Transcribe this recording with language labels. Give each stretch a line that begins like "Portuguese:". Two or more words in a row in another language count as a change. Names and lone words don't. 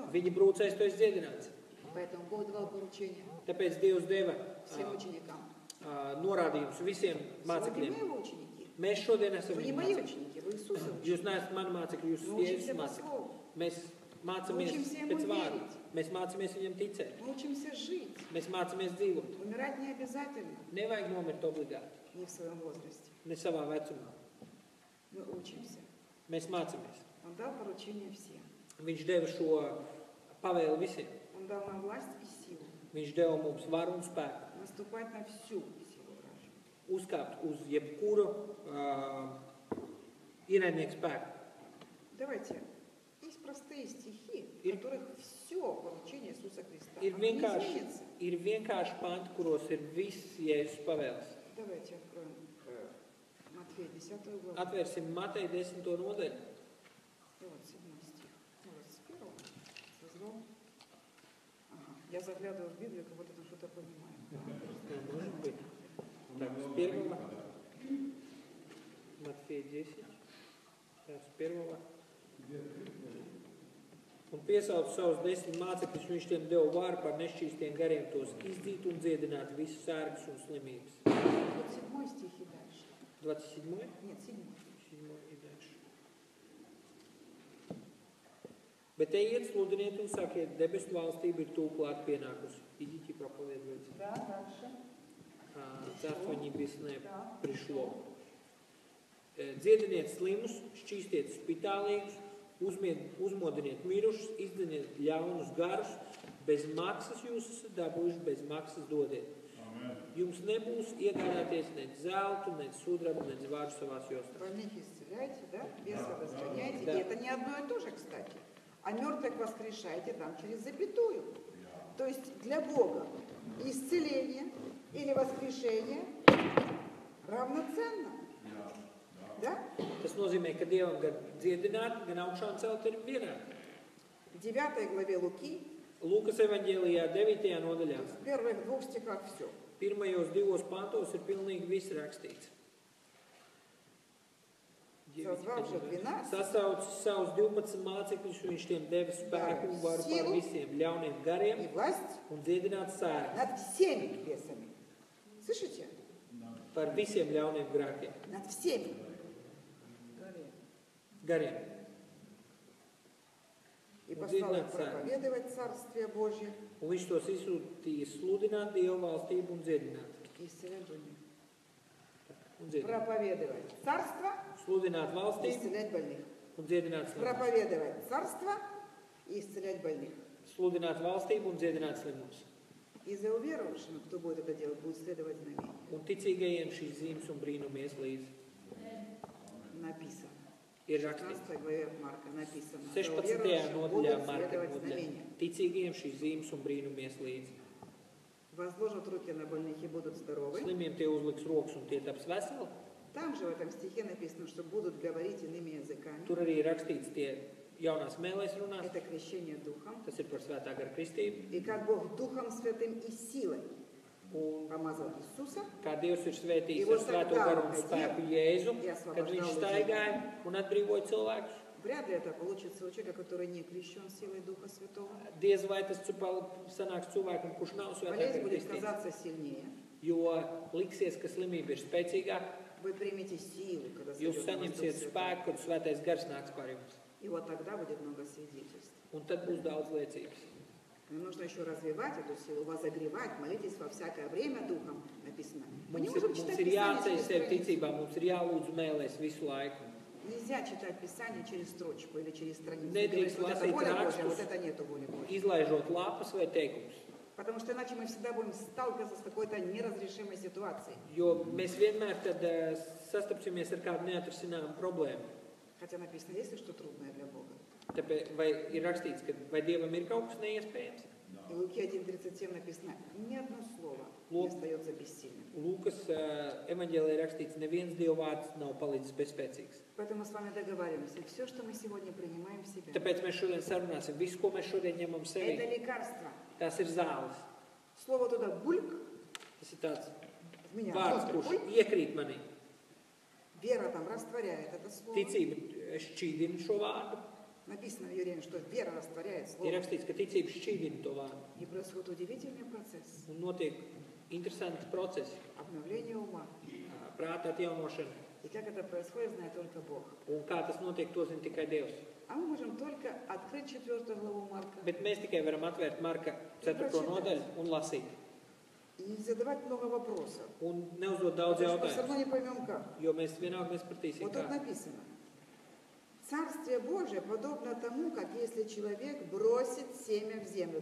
Latvian: Viņi brūcēs, tu esi dziedināts.
Russian: Поэтому Бог давал поручение
Latvian: Tāpēc Dievs deva
Russian: всем ученикам.
Latvian: norādījumus visiem
Russian: Сегодня
Latvian: mācekļiem.
Russian: мы его ученики.
Latvian: Mēs šodien esam
Russian: Вы не
Latvian: viņa
Russian: мои
Latvian: mācekļi.
Russian: ученики, вы Иисуса ученики.
Latvian: Jūs neesat mani mācekļi, jūs
Russian: Мы
Latvian: esat
Russian: учимся
Latvian: Jēzus
Russian: по
Latvian: mācekļi.
Russian: Слову.
Latvian: Mēs mācāmies
Russian: Учимся ему
Latvian: pēc vārda.
Russian: верить.
Latvian: Mēs mācāmies viņam ticēt.
Russian: Мы учимся жить.
Latvian: Mēs mācāmies dzīvot.
Russian: Умирать не обязательно,
Latvian: Nevajag nomirt obligāti,
Russian: не в своем возрасте.
Latvian: ne savā vecumā.
Russian: Мы учимся.
Latvian: Mēs mācāmies.
Russian: Он дал поручение всем.
Latvian: Viņš deva šo pavēli visiem.
Russian: Он dал нам власть и силу.
Latvian: Viņš deva mums varu un spēku.
Russian: Наступать на всю силу вражью.
Latvian: Uzkāpt uz jebkuru ienaidnieku spēku.
Russian: Давайте. Есть простые стихи, в
Latvian: Ir-
Russian: которых все поручение Иисуса Христа.
Latvian: Ir
Russian: Оно не
Latvian: vienkārši
Russian: изменится.
Latvian: ir vienkārši panti, kuros ir viss Jēzus pavēles.
Russian: Давайте откроем Матфея 10 главу.
Latvian: Atvērsim Mateja 10. nodaļu.
Russian: И вот 7 стих. Ну, вот с 1 созвал. Ага. Я заглядываю в Библию, как будто там что-то понимаю. Может быть. Так, с 1. Матфея 10. Tā, с 1.
Latvian: Un piesauca savus 10 mācekļus, viņš tiem deva vāru par nešķīstiem gariem tos izdzīt un dziedināt visus sērgas un slimības.
Russian: Вот 7 стих и дальше. 27. Нет, 7. 7. ir dальше.
Latvian: Bet ejiet, sludiniet un sakiet, debesu valstība ir tūp klāt pienākusi.
Russian: Идите проповедуйте. Да, дальше. Царство небесное пришло.
Latvian: Dziediniet slimus, šķīstiet spitālīgus, uzmodiniet mirušus, izdziniet ļaunus garus, bez maksas jūs esat dabūjuši, bez maksas dodiet. Amen. Jums nebūs iegādāties nec zeltu, nec sudrabu, nec vārdu savās jostās.
Russian: Больных исцеляйте, да? Бесов изгоняйте. И это не одно и то же, кстати. А мертвых воскрешайте там через запятую. То есть для Бога исцеление или воскрешение равноценно. Да?
Latvian: Tas nozīmē, ka Dievam gan dziedināt, gan augšām celt ir vienādi.
Russian: В 9 главе Луки,
Latvian: Lūkas evaņģēlijā 9. nodaļā.
Russian: в первых 2 стихах все.
Latvian: Pirmajos 2 pantos ir pilnīgi viss rakstīts.
Russian: Созвал же 12.
Latvian: Sasaucis savus 12 mācekļus, un viņš tiem deva spēku un varu par visiem ļauniem gariem
Russian: И власть
Latvian: un dziedināt sērgas.
Russian: над всеми бесами. Слышите?
Latvian: Par visiem ļauniem grēkiem.
Russian: Над всеми.
Latvian: Gariem.
Russian: И послал их проповедовать Царствие Божье.
Latvian: Un viņš tos izsūtīja sludināt Dievu valstību un dziedināt.
Russian: И исцелять больных.
Latvian: Un dziedināt.
Russian: Проповедовать Царство
Latvian: Sludināt
Russian: и
Latvian: valstību
Russian: исцелять больных.
Latvian: un dziedināt slimus.
Russian: Проповедовать Царство и исцелять больных.
Latvian: Sludināt valstību un dziedināt slimus.
Russian: И за уверовавшими, кто будет это делать, будет следовать знамение.
Latvian: Un ticīgajiem šīs zīmes un brīnumi ies līdzi.
Russian: Написано.
Latvian: Ir
Russian: В
Latvian: rakstīts.
Russian: 16 главе от Марка написано. За 16. уверовавшими
Latvian: nodaļā
Russian: будут
Latvian: Marka
Russian: следовать
Latvian: nodaļā.
Russian: знамения.
Latvian: Ticīgajiem šīs zīmes un brīnumi ies līdzi.
Russian: Возложат руки на больных и будут здоровы.
Latvian: Slimiem tie uzliks rokas un tie taps veseli.
Russian: Там же в этом стихе написано, что будут говорить иными языками.
Latvian: Tur arī ir rakstīts tie jaunās mēlēs runās.
Russian: Это крещение Духом.
Latvian: Tas ir par svētā gara kristību.
Russian: И как Бог Духом Святым и силой
Latvian: Un
Russian: помазал Иисуса,
Latvian: kā Dievs ir svētījis
Russian: Его
Latvian: ar svēto
Russian: тогда
Latvian: garu un spēku Jēzu,
Russian: я
Latvian: kad viņš
Russian: освобождал
Latvian: staigāja un atbrīvoja cilvēkus.
Russian: вряд ли это получится у человека, который не крещен силой Духа Святого.
Latvian: Diez vai tas sanāks cilvēkam, kurš nav svētā
Russian: Болезнь
Latvian: gara
Russian: будет
Latvian: kristīts.
Russian: казаться сильнее.
Latvian: Jo liksies, ka slimība ir spēcīgāka,
Russian: Вы примете силу, когда
Latvian: jūs
Russian: сойдет на вас Дух
Latvian: saņemsiet
Russian: Святой.
Latvian: spēku, kad svētais gars nāks pār jums.
Russian: И вот тогда будет много свидетельств.
Latvian: Un tad būs daudz liecības.
Russian: Но нужно еще развивать эту силу, возогревать, молитесь во всякое время Духом, написано. Мы не
Latvian: Mums
Russian: можем
Latvian: ir
Russian: читать
Latvian: jāceļ
Russian: Писание
Latvian: sevi
Russian: через страницу.
Latvian: ticībā, mums ir jālūdz mēlēs visu laiku.
Russian: Нельзя читать Писание через строчку или через страницу.
Latvian: Nedrīkst
Russian: Говорить, вот это
Latvian: lasīt
Russian: воля Божья,
Latvian: rakstus,
Russian: вот это нету воли Божьей.
Latvian: izlaižot lapas vai teikumus.
Russian: Потому что иначе мы всегда будем сталкиваться с какой-то неразрешимой ситуацией.
Latvian: Jo mēs vienmēr tad sastapsimies ar kādu neatrisinājumu problēmu.
Russian: Хотя написано, есть ли что трудное для Бога.
Latvian: Tāpēc vai ir rakstīts, ka vai Dievam ir kaut kas neiespējams?
Russian: И в Луки 1:37 написано, ни одно слово не остается бессильным.
Latvian: Lūkas evaņģēlē ir rakstīts, neviens Dieva vārds nav palicis bezspēcīgs.
Russian: Поэтому мы с вами договариваемся, все, что мы сегодня принимаем в себя,
Latvian: Tāpēc mēs šodien sarunāsim visu, ko mēs šodien ņemam
Russian: это
Latvian: sevī.
Russian: лекарство.
Latvian: Tas ir zāles.
Russian: Слово туда бульк,
Latvian: Tas ir tāds
Russian: в меня
Latvian: vārds,
Russian: просто
Latvian: kurš
Russian: бульк.
Latvian: iekrīt manī.
Russian: Вера там растворяет это слово.
Latvian: Ticība šķīdina šo vārdu.
Russian: Написано в Евреям, что вера растворяет
Latvian: Ir
Russian: слово.
Latvian: rakstīts, ka ticība šķīdina to vārdu.
Russian: И происходит удивительный процесс
Latvian: Un notiek interesants procesi,
Russian: обновления ума.
Latvian: prāta atjaunošana.
Russian: И как это происходит, знает только Бог.
Latvian: Un kā tas notiek, to zina tikai Dievs.
Russian: А мы можем только открыть 4 главу Марка
Latvian: Bet mēs tikai varam atvērt Marka 4. nodaļu un lasīt.
Russian: и не задавать много вопросов.
Latvian: Un neuzdot daudz
Russian: Потому что мы все
Latvian: jautājumus,
Russian: равно не поймем как.
Latvian: jo mēs vienalga nespratīsim,
Russian: Вот тут
Latvian: kā.
Russian: написано. Царствие Божие подобно тому, как если человек бросит семя в землю.